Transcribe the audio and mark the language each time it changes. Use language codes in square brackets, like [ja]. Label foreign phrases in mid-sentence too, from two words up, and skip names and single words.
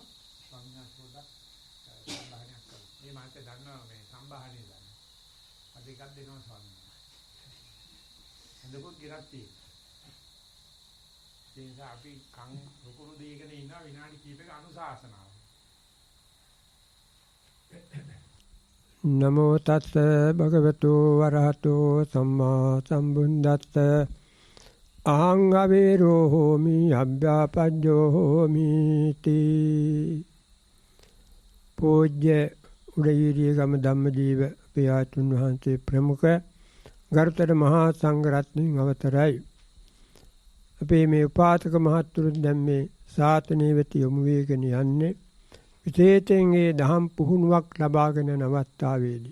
[si] ස්වාමීන් වහන්සේ පොඩ්ඩක් සම්භාහනයක් කරනවා. මේ මාතේ දන්නවා මේ සම්භාහණය දන්නවා. අද එකක් දෙනවා ස්වාමීන් වහන්සේ. එතකොට ගිරක් තියෙනවා. ඒ නිසා අපි කන් රුකුණු දීගෙන ඉන්නවා විනාඩි කිහිපයක අනුශාසනාව. [pi] නමෝ තස්ස භගවතු වරහතෝ සම්මා සම්බුද්දස්ස අහං අවේරෝ හෝමි අභ්‍යාපජ්ජෝ හෝමි [si] තී පූජ්‍ය උඩයීරියගම ධම්මජීව පියාතුන් වහන්සේ ප්‍රමුඛ ගරුතර මහා සංඝරත්නයන් අවතරයි. අපේ මේ උපාසක මහත්තුරුන් දැන් මේ ශාසනය වෙත යොමු වේගෙන යන්නේ විශේෂයෙන් ඒ දහම් පුහුණුවක් ලබාගෙන යන අවස්ථාවේදී.